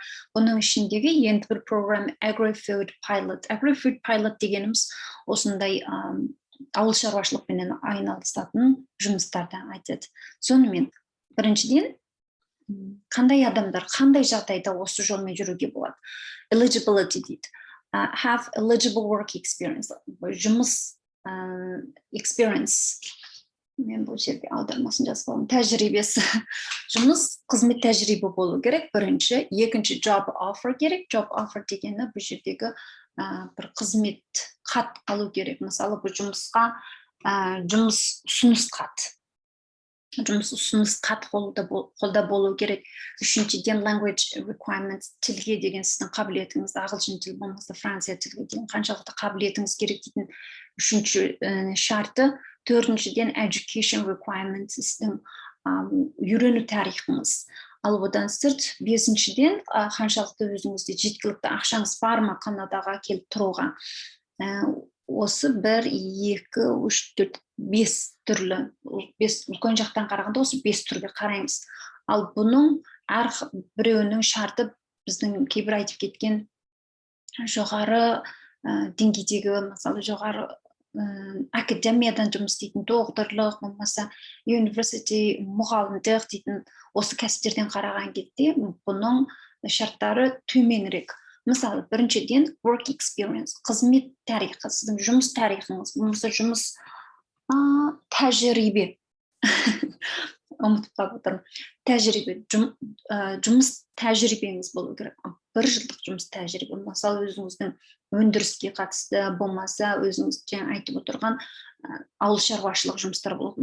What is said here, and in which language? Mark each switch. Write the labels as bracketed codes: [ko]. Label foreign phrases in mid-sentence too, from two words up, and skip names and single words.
[kk] Бұның ішіндегі енді бір программа Agri-Food Pilot. Agri-Food Pilot дегеніміз осындай ауыл шаруашылықпен айналысатын жұмыстарды айтады. Сонымен, біріншіден, қандай адамдар, қандай жағдайда осы жолмен жүруге болады? Eligibility дейді. [en] Have eligible work experience. [kk] Жұмыс experience. Мен бұл жерге аудармасын жазып аламын. Тәжірибесі. Жұмыс, қызмет тәжірибе болу керек. Бірінші, екінші [en] job offer [kk] керек. [en] Job offer [kk] дегені бұл жердегі бір қызмет хат алу керек. Мысалы, бұл жұмысқа жұмыс ұсыныс хат. Жұмыс ұсыныс хат қолда болу керек. [en] Үшіншіден language requirements, [kk] тілге деген сіздің қабілетіңіз, ағылшын тіл болмаса Франция тілге деген қаншалықты қабілетіңіз керек дейтін үшінші шарты. [en] Төртіншіден education requirements, [kk] сіздің үйрену тарихыңыз. Ал одан сырт, бесіншіден қаншалықты өзіңізде жеткілікті ақшаңыз бар ма Канадаға келіп тұруға. Осы 1, 2, 3, 4, 5 түрлі, үлкен жақтан қарағанда осы 5 түрге қараймыз. Ал бұның әр біреуінің шарты біздің кейбір айтып кеткен жоғары деңгейдегі, мысалы жоғары академиядан жұмыс істейтін доғдырлық, болмаса университет мұғалімдік дейтін осы кәсіптерден қараған кезде бұның шарттары төменірек. Мысалы, біріншіден [en] work experience, [kk] қызмет тарихы, сіздің жұмыс тарихыңыз, болмаса жұмыс тәжірибе. Ұмытып қалып отырмын. Тәжірибе, жұмыс тәжірибеңіз болу керек. 1 жылдық жұмыс тәжірибе. Мысалы, өзіңіздің өндіріске қатысты, болмаса өзіңіз жаңа айтып отырған ауыл шаруашылық жұмыстар болады.